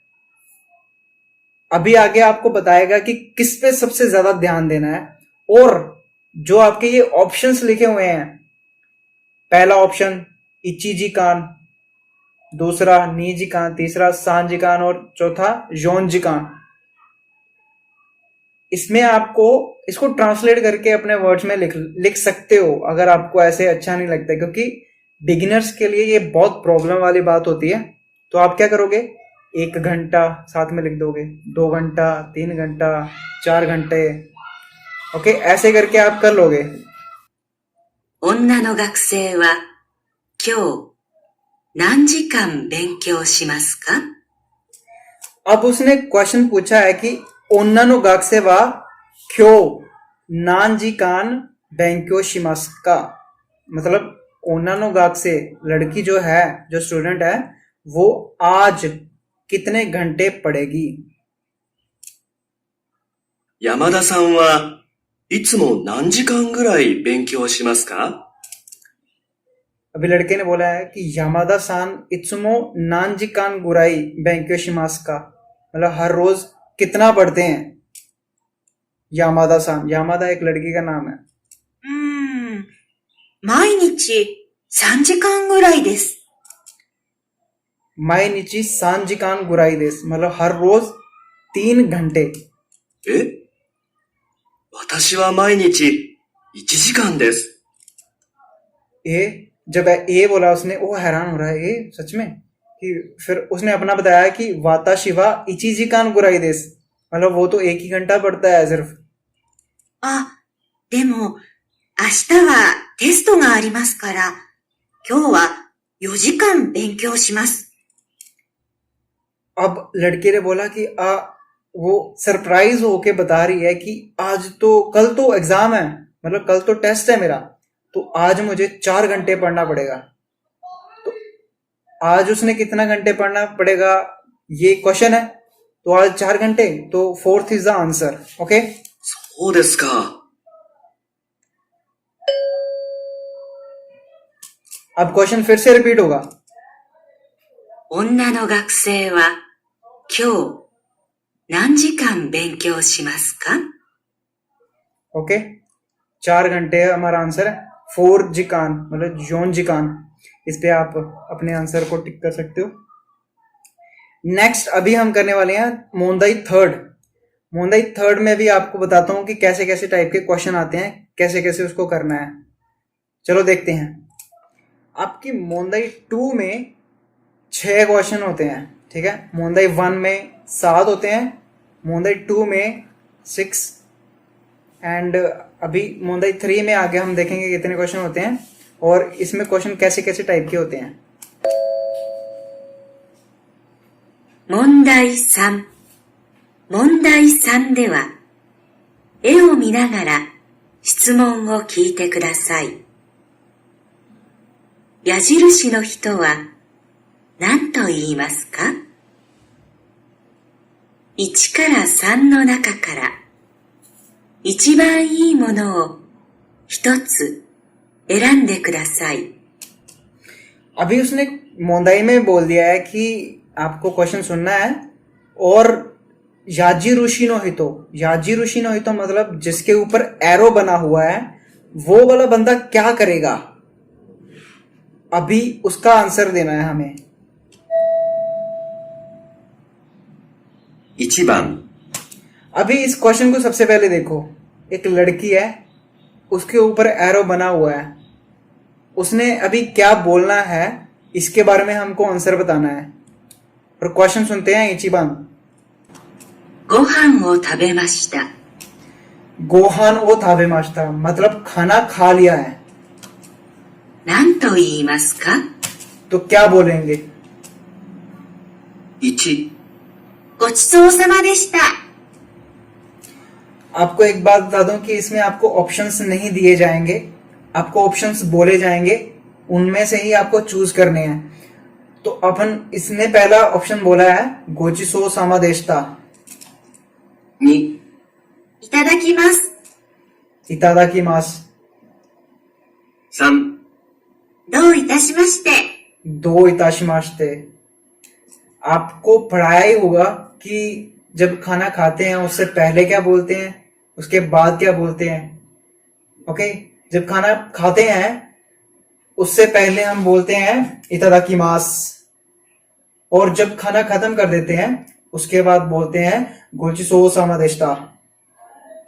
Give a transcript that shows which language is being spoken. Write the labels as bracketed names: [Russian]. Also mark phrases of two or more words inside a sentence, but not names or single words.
[Hindi] अभी आगे आपको बताएगा कि किस पे सबसे ज्यादा ध्यान देना है, और जो आपके ये ऑप्शंस लिखे हुए हैं, पहला ऑप्शन [Japanese] 一時間, [Hindi] दूसरा [Japanese] 二時間, [Hindi] तीसरा [Japanese] 三時間 [Hindi] और चौथा [Japanese] 四時間, [Hindi] इसमें आपको इसको ट्रांसलेट करके अपने वर्ड्स में लिख सकते हो अगर आपको ऐसे अच्छा नहीं लगता, क्योंकि बिगिनर्स के लिए ये बहुत प्रॉब्लम वाली बात होती है। तो आप क्या करोगे, 1 घंटा साथ में लिख दोगे, 2 घंटा, 3 घंटा, 4 घंटे, ओके, ऐसे करके आप कर लोगे। [Japanese] 女の学生は今日何時間勉強しますか? [Hindi] अब उसने क्वेश्चन पूछा है कि [Japanese] 女の学生は今日何時間勉強しますか, [Hindi] मतलब [Japanese] 女の学生 [Hindi] लड़की जो है, जो स्टूडेंट है, वो आज कितने घंटे पढ़ेगी। [Japanese] 山田さんはいつも何時間ぐらい勉強しますか? [Hindi] अभी लड़के ने बोला है कि [Japanese] 山田さんはいつも何時間ぐらい勉強しますか, [Hindi] मतलब हर रोज कितना पढ़ते हैं। यामादा सान, यामादा एक लड़की का नाम है। [Japanese] 毎日3時間ぐらいです。毎日三時間ぐらいです, [Hindi] मतलब हर रोज 3 घंटे। [Japanese] え? 私は毎日1時間です。 [Hindi] जब ए बोला उसने, वो हैरान हो रहा है, ये सच में, कि फिर उसने अपना बताया कि [Japanese] 私は一時間ぐらいです, [Hindi] मतलब वो तो 1 ही घंटा पढ़ता है सिर्फ। [Japanese] あ、でも明日はテストがありますから、今日は4時間勉強します。 [Hindi] अब लड़के ने बोला कि वो सरप्राइज होके बता रही है कि कल तो एग्जाम है, मतलब कल तो टेस्ट है मेरा, तो आज मुझे 4 घंटे पढ़ना पड़ेगा। तो आज उसने कितना घंटे पढ़ना पड़ेगा, ये क्वेश्चन है, तो आज 4 घंटे, तो [English] 4th is the answer. [Hindi] ओके, [Japanese] そうですか。 [Hindi] अब क्वेश्चन फिर से रिपीट होगा। [Japanese] 女の学生は今日何時間勉強しますか? [Hindi] ओके, 4 घंटे है हमारा आंसर है। [Japanese] 4時間 [Hindi] मतलब [Japanese] 四時間, [Hindi] इस पे आप अपने आंसर को टिक कर सकते हो। नेक्स्ट अभी हम करने वाले हैं मोंदाई थर्ड। मोंदाई थर्ड में भी आपको बताता हूं कि कैसे कैसे टाइप के क्वेश्चन आते हैं, कैसे कैसे उसको करना है। चलो देखते हैं। आपकी मोंदाई 2 में 6 क्वेश्चन होते हैं, ठीक है। मोंदाई 1 में 7 होते हैं, मोंदाई 2 में 6 एंड अभी मोंदाई 3 में आगे हम देखेंगे कितने क्वेश्चन होते हैं और इसमें क्वेश्चन कैसे कैसे टाइप के होते हैं। [Japanese] 問題3。問題3では、絵を見ながら質問を聞いてください。矢印の人は何と言いますか? 1から3の中から一番いいものを一つ選んでください。 [Hindi] अभी उसने मोंदाई में बोल दिया है कि आपको क्वेश्चन सुनना है और [Japanese] 矢印の人, 矢印の人 [Hindi] मतलब जिसके ऊपर एरो बना हुआ है वो वाला बंदा क्या करेगा, अभी उसका आंसर देना है हमें। [Japanese] 1番 [Hindi] अभी इस क्वेश्चन को सबसे पहले देखो, एक लड़की है, उसके ऊपर एरो बना हुआ है, उसने अभी क्या बोलना है इसके बारे में हमको आंसर बताना है। और क्वेश्चन सुनते हैं। 1 番 [Japanese] ご飯を食べました。ご飯を食べました [Hindi] मतलब खाना खा लिया है। [Japanese] 何と言いますか? [Hindi] तो क्या बोलेंगे? [Japanese] 1 ごちそうさまでした。 [Hindi] आपको एक बात बता दूं कि इसमें आपको ऑप्शंस नहीं दिए जाएंगे, आपको ऑप्शंस बोले जाएंगे, उनमें से ही आपको चूज करने हैं। तो अपन इसने पहला ऑप्शन बोला है [Japanese] ごちそうさまでした, 2 いただきます。 इतादाकिमास, 3 どういたしまして。どういたしまして. [Hindi] आपको पढ़ाया ही होगा कि जब खाना खाते हैं उससे पहले क्या बोलते हैं, उसके बाद क्या बोलते हैं। ओके, जब खाना खाते हैं उससे पहले हम बोलते हैं इतादाकिमास, और जब खाना खत्म कर देते हैं उसके बाद बोलते हैं [Japanese] ごちそうさまでした.